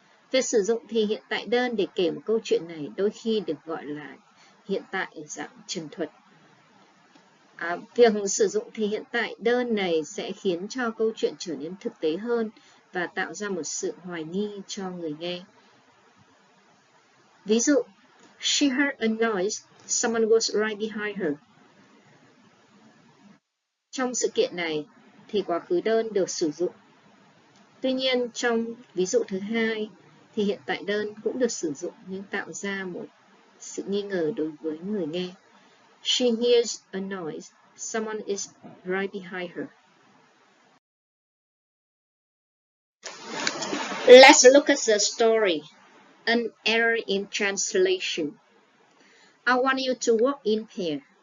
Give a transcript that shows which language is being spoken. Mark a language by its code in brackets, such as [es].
[vi] Việc sử dụng thì hiện tại đơn để kể một câu chuyện này đôi khi được gọi là hiện tại ở dạng trần thuật. Việc sử dụng thì hiện tại đơn này sẽ khiến cho câu chuyện trở nên thực tế hơn và tạo ra một sự hoài nghi cho người nghe. Ví dụ, [en] she heard a noise, someone was right behind her. [vi] Trong sự kiện này thì quá khứ đơn được sử dụng. Tuy nhiên, trong ví dụ thứ hai thì hiện tại đơn cũng được sử dụng nhưng tạo ra một sự nghi ngờ đối với người nghe. [en] She hears a noise. Someone is right behind her. Let's look at the story. An error in translation. I want you to work in pair.